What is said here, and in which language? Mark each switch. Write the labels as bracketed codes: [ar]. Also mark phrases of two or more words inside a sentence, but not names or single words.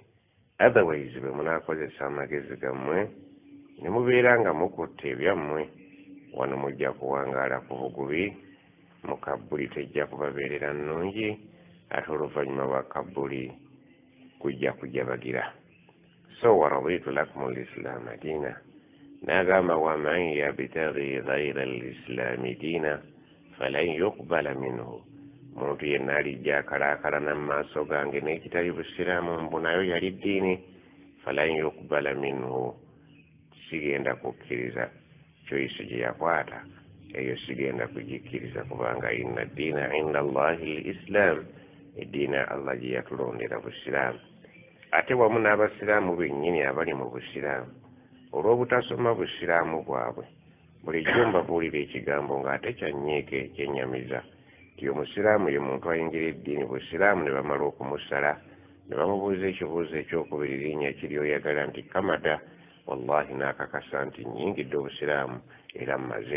[lg] Otherwise bwe munaakozesa amagezi gammwe ne mubeera nga mukutte ebyammwe, wano mujja kuwangaala ku bugubi, mu kabuli tejja kubabeerera nnungi, ate oluvannyuma lwa kabuli kujja kujabagira. [ar] So ورضيت لكم الإسلام دينا, n'agamba ومن يبتغ غير الإسلام دينا فلن يقبل منه, [lg] omuntu yenna alijja akalaakalana mu maaso gange n'ekitali busiraamu mbu nayo yali ddiini, [ar] فلن يقبل منه, [lg] sigenda kukkiriza choice gye yakwata eyo, sigenda kugikkiriza kubanga [ar] إن الدين عند الله الإسلام, [lg] eddiina Allah gye yatulondera busiraamu. Ate wamu n'abasiraamu bennyini abali mu busiraamu, olw'obutasoma busiraamu bwabwe, bulijjo mbabuulira ekigambo ng'ate kyanyiike kyennyamiza nti omusiraamu ye muntu ayingira eddiini busiraamu ne bamala okumusala ne bamubuuza ekibuuzo ekyokubiri linnya kiri oyagala, nti kamata, wallahi n'akakasa nti nnyingidde obusiraamu era mmaze.